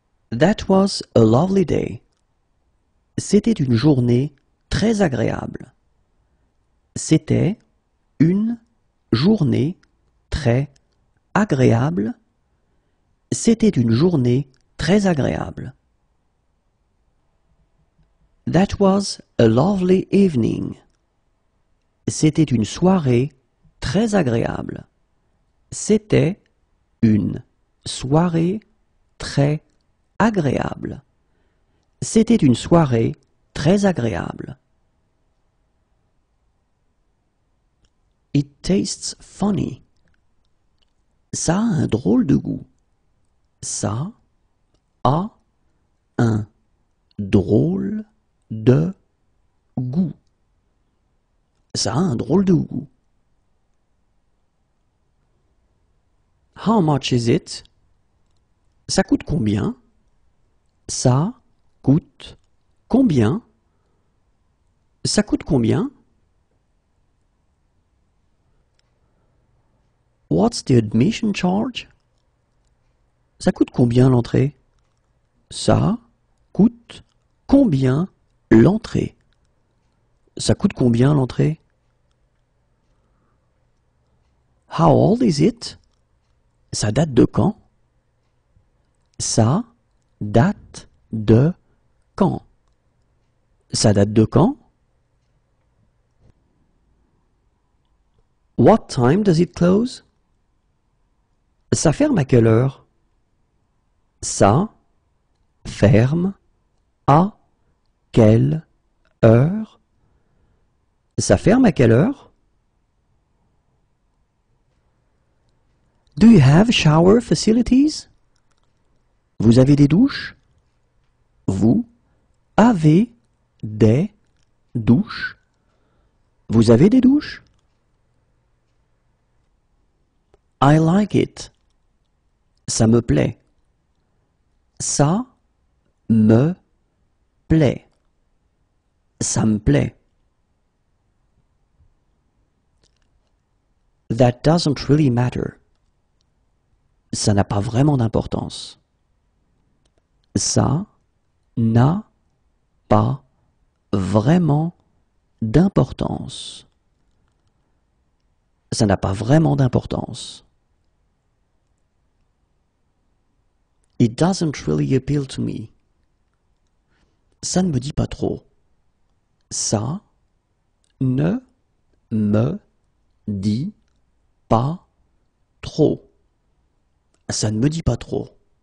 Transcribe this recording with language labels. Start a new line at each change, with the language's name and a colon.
English: That was a lovely day.
French: C'était une journée très agréable. C'était une journée très agréable. C'était une journée très agréable.
English: That was a lovely evening.
French: C'était une soirée très agréable. C'était une soirée très agréable. C'était une soirée très agréable.
English: It tastes funny.
French: Ça a un drôle de goût. Ça a un drôle de goût. Ça a un drôle de goût.
English: How much is it?
French: Ça coûte combien?
English: Ça coûte combien? Ça coûte combien? What's the admission charge?
French: Ça coûte combien l'entrée? Ça coûte combien l'entrée? Ça coûte combien l'entrée?
English: How old is it?
French: Ça date de quand? Ça date de quand? Ça date de quand?
English: What time does it close?
French: Ça ferme à quelle heure? Ça ferme à quelle heure? Ça ferme à quelle heure?
English: Do you have shower facilities?
French: Vous avez des douches? Vous avez des douche. Vous avez des douches?
English: I like it.
French: Ça me plaît. Ça me plaît. Ça me plaît.
English: That doesn't really matter.
French: Ça n'a pas vraiment d'importance. Ça n'a pas vraiment d'importance. Ça n'a pas vraiment d'importance.
English: It doesn't really appeal to me.
French: Ça ne me dit pas trop. Ça ne me dit pas trop. Ça ne me dit pas trop.